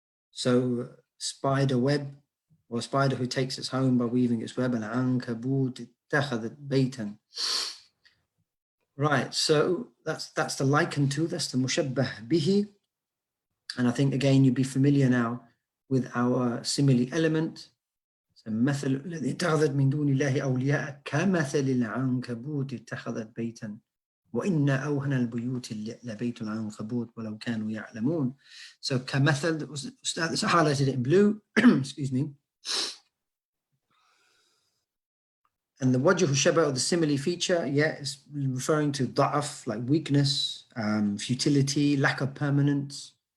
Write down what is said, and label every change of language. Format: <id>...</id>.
<en>So spider web, or a spider who takes its home by weaving its web.</en> <ar>Al-ankabut ittakhadhat baytan.</ar> <en>Right, so that's the likened to, that's the mushabbah bihi. And I think again you'd be familiar now with our simile element. So</en> <ar>مثل الذي اتخذت من دون الله أولياء كمثل العنكبوت اتخذت بيتا وإن أوهن البيوت لبيت العنكبوت ولو كانوا يعلمون.</ar> <en>So كمثل, that was Ustad highlighted it in blue. Excuse me. And the wajhu shaba, or the simile feature, is referring to da'af, like weakness, futility, lack of permanence.</en>